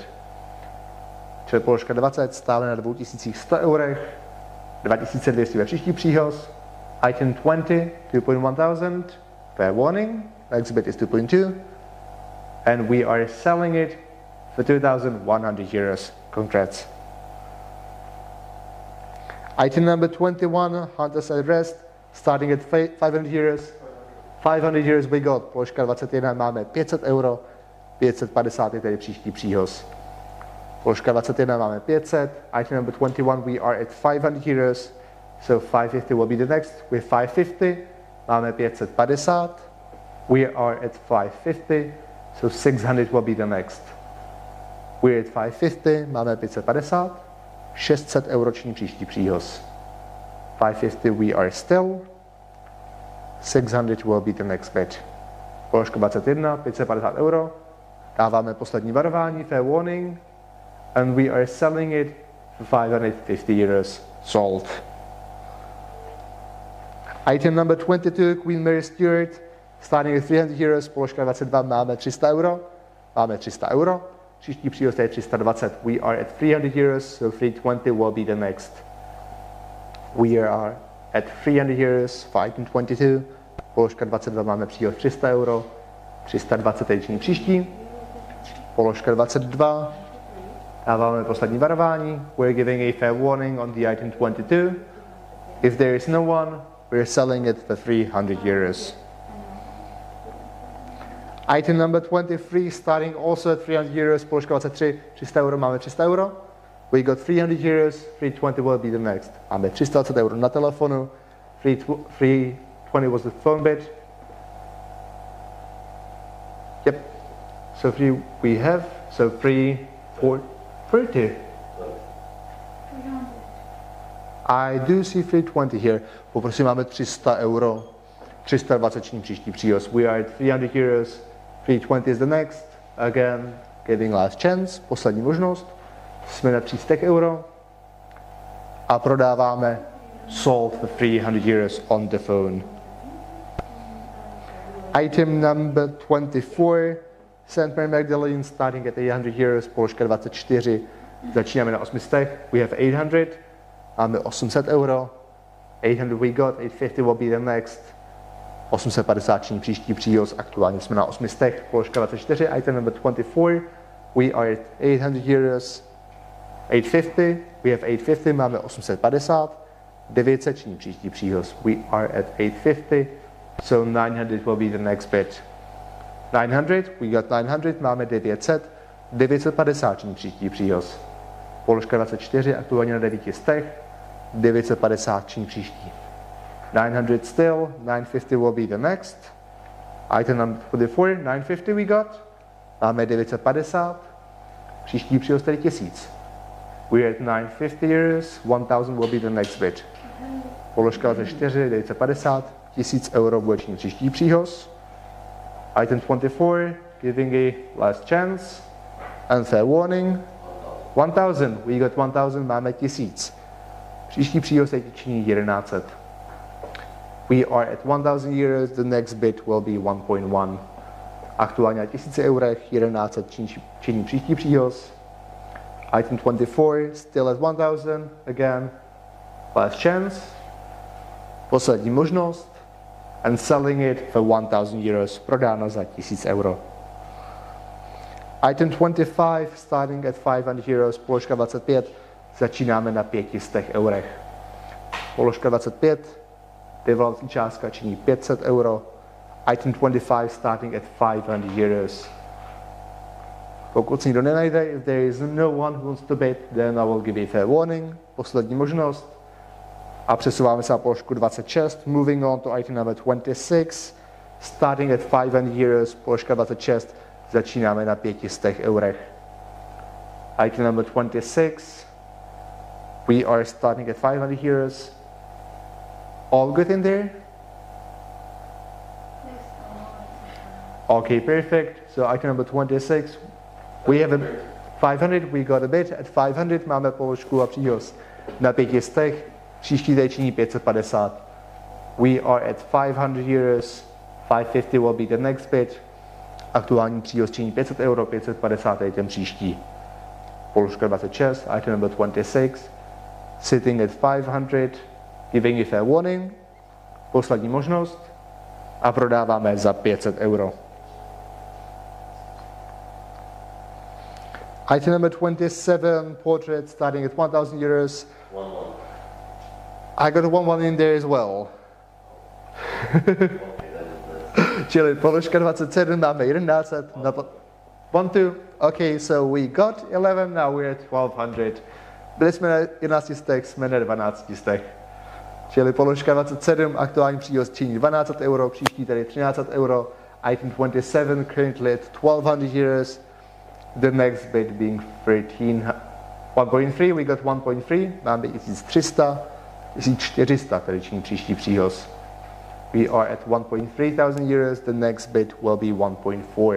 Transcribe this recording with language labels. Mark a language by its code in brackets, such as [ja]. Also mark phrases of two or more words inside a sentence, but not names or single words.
[cs] Čili položka 20, stále na 2100 eurech, 2200 ve příští příhoz. [en] Item 20, 2.1000, fair warning, next bid is 2.2. and we are selling it for 2,100 euros. Congrats. Item number 21, Hunter's Arrest, starting at 500 euros. 500 euros we got. [cs] Položka 21 máme 500 euro, 550 je tedy příští příhoz. Položka 21 máme 500, [en] item number 21 we are at 500 euros, so 550 will be the next. With 550 máme 550, we are at 550, so 600 will be the next. We're at 550, [cs] máme 550, 600 euro činí příští příhoz. [en] 550 we are still, 600 will be the next bid. [cs] Položka 21, 550 euro, dáváme poslední varování, [en] fair warning, and we are selling it for 550 euros, sold. Item number 22, Queen Mary Stuart, starting at 300 euros, [cs] položka 22, máme 300 euro, příští příhoz je 320, [en] we are at 300 euros, so 320 will be the next. We are at 300 euros for item 22, [cs] položka 22 máme příhoz 300 euro, 320 je činí příští, položka 22, dáváme poslední varování, [en] we're giving a fair warning on the item 22, if there is no one, we're selling it for 300 euros. Item number 23, starting also at 300 euros, [cs] položka 23, 300 euro, máme 300 euro. [en] We got 300 euros, 320 will be the next. [cs] Máme 320 euro na telefonu, 320 [en] was the phone bid. Yep, so 3 we have, so 340. I do see 320 here. [cs] Poprosím, máme 300 euro, 320 činí příští příhoz. [en] We are at 300 euros, 320 is the next. Again, giving last chance, [cs] poslední možnost. Jsme na 300 euro a prodáváme [en] sold for 300 euros on the phone. Item number 24, St. Mary Magdalene, starting at 800 euros, položka 24, začínáme na 800, we have 800, [cs] máme 800 euro, [en] 800 we got, 850 will be the next, 850 [cs] činí příští příhoz, aktuálně jsme na 800, položka 24, [en] item number 24, we are at 800 euros, 850, we have 850, [cs] máme 850, 900 činí příští příhoz, [en] we are at 850, so 900 will be the next bid. 900, we got 900, [cs] máme 900, 950 činí příští příhoz. Položka 24, aktuálně na 900, 950 činí příští. [en] 900 still, 950 will be the next. Item number 24, 950 we got, [cs] máme 950, příští příhoz tedy 1000. [en] We're at 950 euros, 1000 will be the next bid. [cs] Položka 24, 950, 1000 euro bude činit příští příhoz. [en] Item 24, giving a last chance. And fair warning, 1000, we got 1000, [cs] máme 1000. Příští příhoz je činí 1100. [en] We are at 1000 euros, the next bid will be 1.1. [cs] Aktuálně na 1000 eurech, 1100 činí příští příhoz. [en] Item 24, still at 1000, again, last chance, [cs] poslední možnost, [en] and selling it for 1000 euros, [cs] prodáno za 1000 euro. [en] Item 25, starting at 500 euros, [cs] položka 25, začínáme na 500 eurech. Položka 25, vyvolací částka činí 500 euro. [en] Item 25, starting at 500 euros. [cs] Pokud si nikdo nenajde, [en] if there is no one who wants to bid, then I will give a fair warning, [cs] poslední možnost. A přesouváme se na položku 26, [en] moving on to item number 26, starting at 500 euros, [cs] položka 26, začínáme na 500 eurech. [en] Item number 26, we are starting at 500 euros. All good in there? Okay, perfect. So item number 26, we have a 500, we got a bid at 500, [cs] máme položku a příhoz na 500, příští tady činí 550. [en] We are at 500 euros, 550 will be the next bid, [cs] aktuální příhoz činí 500 euro, 550 je ten příští. Položka 26, [en] item number 26, sitting at 500, giving a fair warning, [cs] poslední možnost a prodáváme za 500 euro. [en] Item number 27, portrait starting at 1,000 euros. 1-1. I got a 1-1 in there as well. [cs] Čili položka 27, máme 1100. 1-2. [en] Okay, so we got 11, now we're at 1200. [cs] Byli jsme na 11 stech, jsme na 12 stech. Čili položka 27, aktuální příhoz činí 1200 euro, příští tady 1300 euro. [en] Item 27, currently at 1200 euros. The next bid being 1.3, we got 1.3, [cs] máme 1300, 1400 tady činí příští příhoz. [en] We are at 1.3 thousand euros, the next bid will be 1.4.